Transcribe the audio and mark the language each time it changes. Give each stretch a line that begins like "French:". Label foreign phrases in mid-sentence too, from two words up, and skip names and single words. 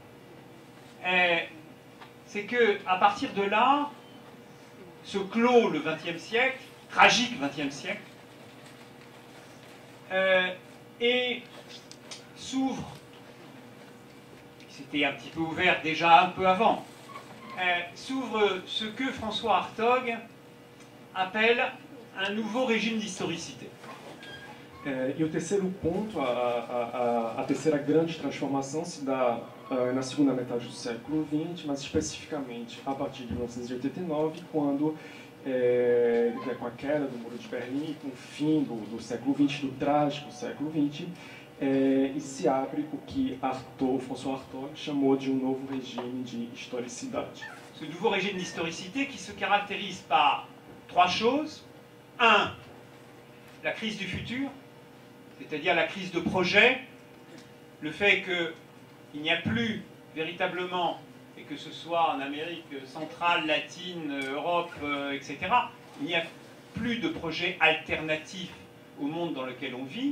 French: C'est qu'à partir de là, se clôt le XXe siècle, tragique XXe siècle, et s'ouvre, c'était un petit peu ouvert déjà un peu avant, s'ouvre ce que François Hartog appelle un nouveau régime d'historicité.
Portuguese: E o terceiro ponto, a terceira grande transformação se dá na segunda metade do século XX, mas especificamente a partir de 1989, quando com a queda do Muro de Berlim, com o fim do século XX, do trágico século XX, e se abre o que François Hartog chamou de novo regime de historicidade.
French: Ce nouveau régime d'historicité qui se caractérise par trois choses. Un, la crise du futur, c'est-à-dire la crise de projet, le fait qu'il n'y a plus véritablement, et que ce soit en Amérique centrale, latine, Europe, etc., il n'y a plus de projet alternatif au monde dans lequel on vit.